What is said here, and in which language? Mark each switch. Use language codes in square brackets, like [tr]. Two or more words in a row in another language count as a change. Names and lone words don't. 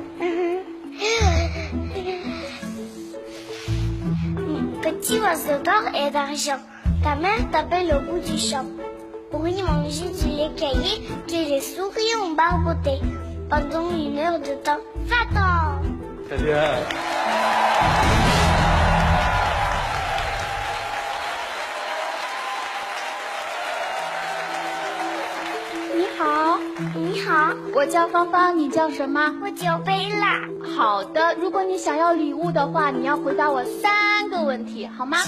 [fr] Petit oiseau d'or et d'argent, ta mère t'appelle au bout du champ. Pour y manger du lait caillé, que les souris ont barboté. Pendant 1 heure de temps, va-t'en! Très bien. [zh] 你好，你好，我叫芳芳，你叫什么？我叫贝拉。好的，如果你想要礼物的话，你要回答我3个问题，好吗？